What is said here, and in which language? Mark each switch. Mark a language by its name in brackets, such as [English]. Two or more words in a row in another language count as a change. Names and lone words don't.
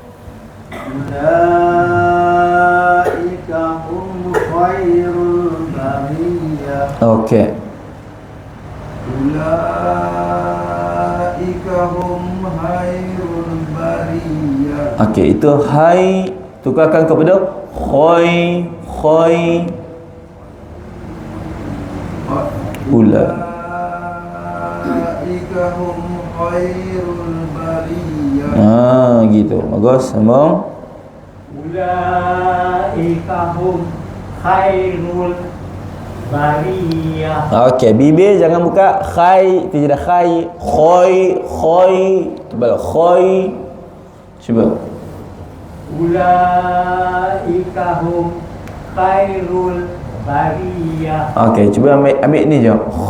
[Arabic] أولئك هم خير البرية. [Malay] Okey. [Arabic] أولئك هم خير البرية. [Malay] Okey, itu hai tukarkan kepada khoi. [Arabic] Ulaika هم خير البرية. [Malay] gitu. Bagus, sambung. [Arabic] أولئك هم خير البرية. [Malay] Okey, bibir jangan buka khai, tidak khai, khoi, tebal khoi. Cuba. [Arabic] أولئك هم خير البرية. [Malay] Okey, cuba ambil ni je.